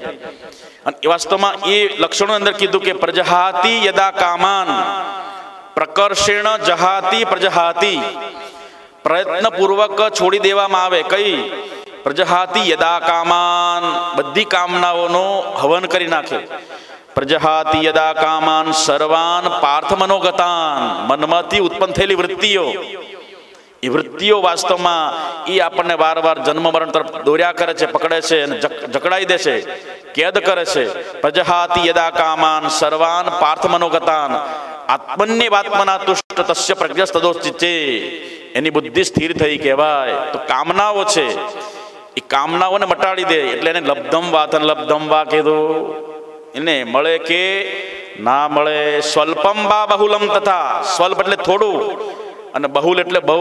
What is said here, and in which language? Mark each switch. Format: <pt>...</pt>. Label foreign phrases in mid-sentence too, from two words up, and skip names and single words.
<gu>અને એ વાસ્તવમાં એ લક્ષણો અંદર કીધું કે</gu> <sa>પ્રજહાતિ યદા કામાન પ્રકર્ષેણ જહાતિ પ્રજહાતિ,</sa> <gu>પ્રયત્નપૂર્વક છોડી દેવામાં આવે. કઈ?</gu> <sa>પ્રજહાતિ યદા કામાન,</sa> <gu>બધી કામનાઓનો હવન કરી નાખે.</gu> <sa>પ્રજહાતિ યદા કામાન સર્વાન પાર્થ મનોગતાન,</sa> <gu>મનમાંથી ઉત્પન્ન થયેલી વૃત્તિઓ, એ વૃત્તિઓ વાસ્તવમાં એ આપણને વારવાર જન્મ મરણ તરફ દોર્યા કરે છે, પકડે છે અને જકડાઈ દે છે, કેદ કરે છે.</gu> <sa>પ્રજહાતિ યદા કામાન સર્વાન પાર્થ મનોગતાન આત્મન્યવાત્મના તુષ્ટ તસ્ય પ્રજ્ઞસ્તદોચિતે,</sa> <gu>એની બુદ્ધિ સ્થિર થઈ કહેવાય. તો કામનાઓ છે, એ કામનાઓને મટાડી દે. એટલે એને</gu> <sa>લબ્ધમ વાથન લબ્ધમ વા</sa> <gu>કીધું. એને મળે કે ના મળે.</gu> <sa>સ્વલ્પમ વા બહુલમ તથા,</sa> <gu>સ્વલ્પ એટલે થોડું અને બહુલ એટલે બહુ.</gu>